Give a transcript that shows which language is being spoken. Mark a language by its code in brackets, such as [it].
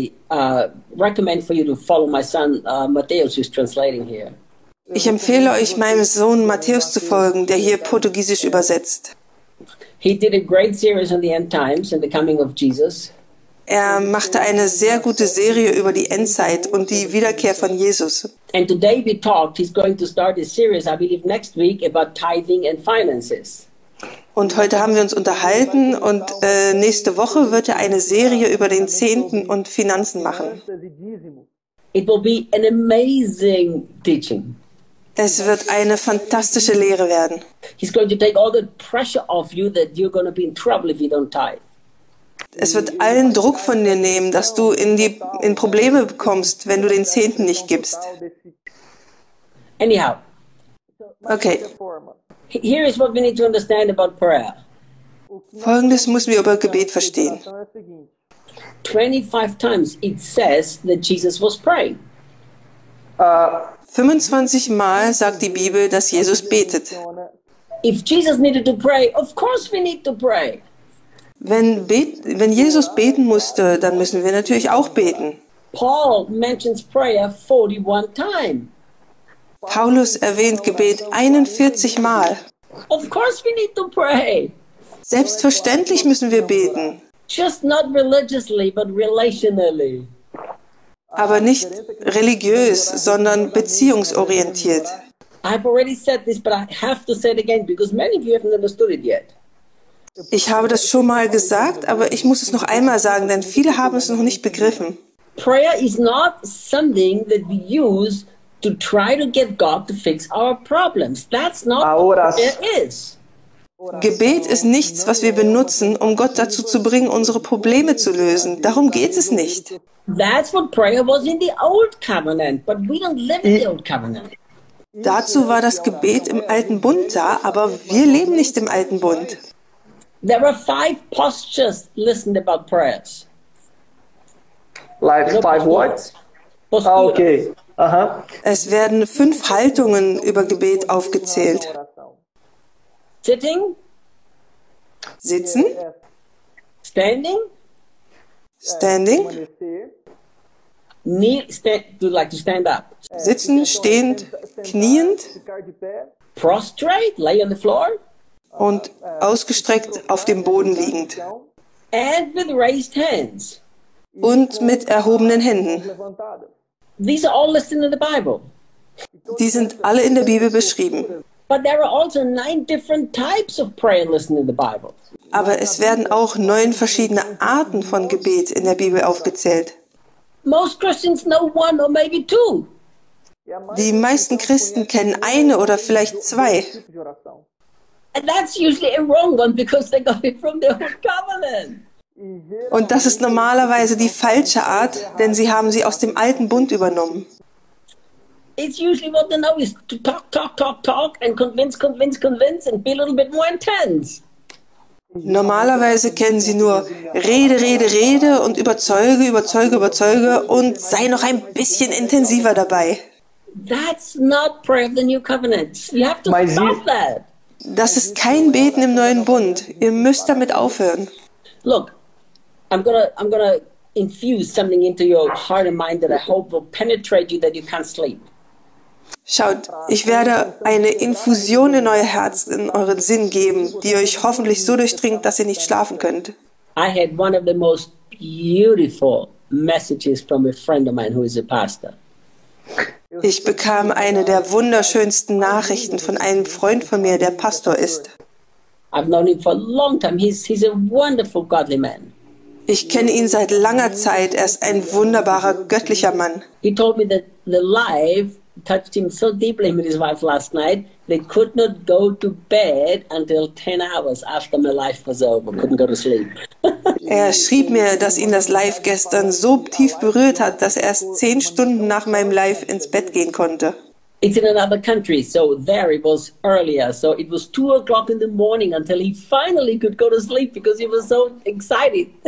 [en] I recommend for you to follow my son Matthäus, who's translating here. [de] Ich empfehle euch, meinem Sohn Matthäus zu folgen, der hier Portugiesisch übersetzt. [en] He did a great series on the end times and the coming of Jesus. [de] Er machte eine sehr gute Serie über die Endzeit und die Wiederkehr von Jesus. [en] And today we talked. He's going to start a series, I believe, next week about tithing and finances. [de] Und heute haben wir uns unterhalten und nächste Woche wird er eine Serie über den Zehnten und Finanzen machen. [en] It will be an amazing teaching. [de] Es wird eine fantastische Lehre werden. [en] He's going to take all the pressure off you that you're going to be in trouble if you don't tithe. [de] Es wird allen Druck von dir nehmen, dass du in Probleme bekommst, wenn du den Zehnten nicht gibst. [en] Anyhow. Okay. Here is what we need to understand about prayer. [de] Folgendes müssen wir über Gebet verstehen. [en] 25 times it says that Jesus was praying. [de] 25 Mal sagt die Bibel, dass Jesus betet. [en] If Jesus needed to pray, of course we need to pray. [de] Wenn Jesus beten musste, dann müssen wir natürlich auch beten. [en] Paul mentions prayer 41 times. [de] Paulus erwähnt Gebet 41 Mal. [en] Of course we need to pray. [de] Selbstverständlich müssen wir beten. [en] Just not religiously, but relationally. [de] Aber nicht religiös, sondern beziehungsorientiert. [en] I've already said this, but I have to say it again because many of you haven't understood it yet. [de] Ich habe das schon mal gesagt, aber ich muss es noch einmal sagen, denn viele haben es noch nicht begriffen. [en] Prayer is not something that we use to try to get God to fix our problems. That's not what it is. [de] Gebet ist nichts, was wir benutzen, um Gott dazu zu bringen, unsere Probleme zu lösen. Darum geht es nicht. [en] That's what prayer was in the old covenant, but we don't live in the old covenant. [de] Dazu war das Gebet im alten Bund da, aber wir leben nicht im alten Bund. [en] There are five postures listed about prayers. Like five what? [pt] Posturas. [en] Okay. [de] Es werden 5 Haltungen über Gebet aufgezählt. [en] Sitting. [de] Sitzen. [en] Standing. Standing. Knee, do like to stand up. [de] Sitzen, stehend, kniend. [en] Prostrate, lay on the floor. [de] Und ausgestreckt auf dem Boden liegend. [en] And with raised hands. [de] Und mit erhobenen Händen. [en] These are all listed in the Bible. [de] Die sind alle in der Bibel beschrieben. [en] But there are also 9 different types of prayer listed in the Bible. [de] Aber es werden auch 9 verschiedene Arten von Gebet in der Bibel aufgezählt. [en] Most Christians know one or maybe two. [de] Die meisten Christen kennen eine oder vielleicht 2. [en] And that's usually a wrong one because they got it from the old covenant. [de] Und das ist normalerweise die falsche Art, denn sie haben sie aus dem alten Bund übernommen. [en] It's usually what they know is to talk, talk, talk, talk and convince, convince, convince and be a little bit more intense. [de] Normalerweise kennen sie nur Rede, Rede, Rede und überzeuge, überzeuge, überzeuge und sei noch ein bisschen intensiver dabei. [en] That's not prayer of the new covenant. You have to stop that. [de] Das ist kein Beten im neuen Bund. Ihr müsst damit aufhören. [en] Look, I'm gonna infuse something into your heart and mind that I hope will penetrate you that you can't sleep. [de] Schaut, ich werde eine Infusion in euer Herz, in euren Sinn geben, die euch hoffentlich so durchdringt, dass ihr nicht schlafen könnt. [en] I had one of the most beautiful messages from a friend of mine who is a pastor. [de] Ich bekam eine der wunderschönsten Nachrichten von einem Freund von mir, der Pastor ist. [en] I've known him for a long time. He's a wonderful godly man. [de] Ich kenne ihn seit langer Zeit. Er ist ein wunderbarer, göttlicher Mann. [en] He told me that the life touched him so deeply with his wife last night, they could not go to bed until 10 hours after my life was over. Couldn't go to sleep. [de] Er schrieb mir, dass ihn das Live gestern so tief berührt hat, dass er erst 10 Stunden nach meinem Live ins Bett gehen konnte. [en] It's in another country, so there it was earlier. So it was 2 o'clock in the morning until he finally could go to sleep because he was so excited.